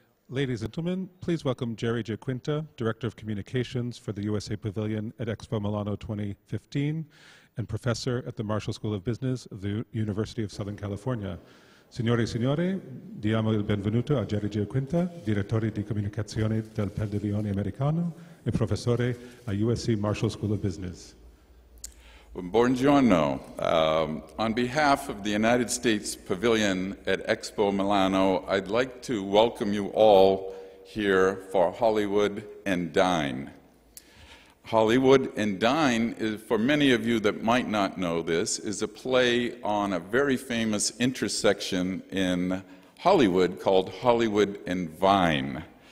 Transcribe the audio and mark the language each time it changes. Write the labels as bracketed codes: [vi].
[en] Ladies and gentlemen, please welcome Jerry Giaquinta, Director of Communications for the USA Pavilion at Expo Milano 2015 and Professor at the Marshall School of Business of the University of Southern California. [it] Signore e signori, diamo il benvenuto a Jerry Giaquinta, Direttore di Comunicazione del Pavilione Americano e Professore a USC Marshall School of Business. Buongiorno. [en] On behalf of the United States Pavilion at Expo Milano, I'd like to welcome you all here for Hollywood and Dine. Hollywood and Dine, is, for many of you that might not know this, is a play on a very famous intersection in Hollywood called Hollywood and Vine.